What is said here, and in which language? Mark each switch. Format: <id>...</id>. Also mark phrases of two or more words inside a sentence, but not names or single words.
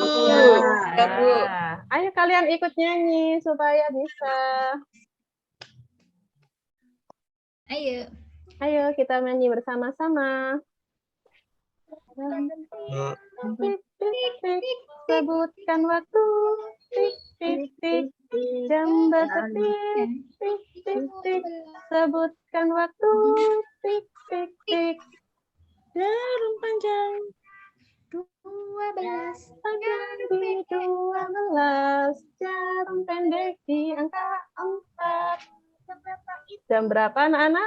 <id>Nah, ayo kalian ikut nyanyi supaya bisa. Ayo. Ayo kita nyanyi bersama-sama. Tik, tik, tik, sebutkan waktu. Tik, tik, tik, jam berdetik. Tik, tik, tik, sebutkan waktu. Tik, tik, tik, jarum panjang. 12. Panjang di 12, jarum pendek di angka 4. Jam berapa anak-anak?</id>